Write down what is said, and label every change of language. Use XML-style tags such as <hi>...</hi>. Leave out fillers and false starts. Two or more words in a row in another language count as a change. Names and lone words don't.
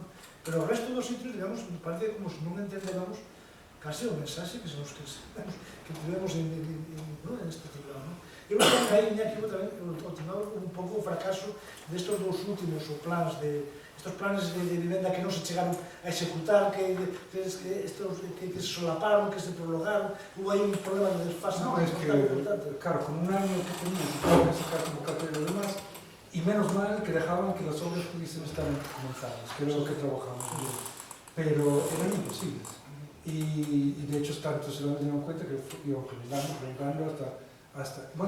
<gl>Pero o resto dos sitios, digamos, parece como se non entendéramos casi o mensaxe que tivemos en este ciclado, ¿no? Eu creo que aí, Iñaki, tamén un pouco o fracaso destes dos últimos plans</gl> <es>estos planes</es> <gl>de vivenda que non se chegaron a executar, que se solaparon, que se prolongaron, hubo aí un problema de desfase.</gl> <es>No, es que, claro, con un año que tenían que sacar como cartera de demás, y menos mal que dejaban que las obras pudiesen estar comenzadas, que era lo que trabajamos, pero eran imposibles. Y de hecho tanto se dieron cuenta que iban prolongando hasta...</es>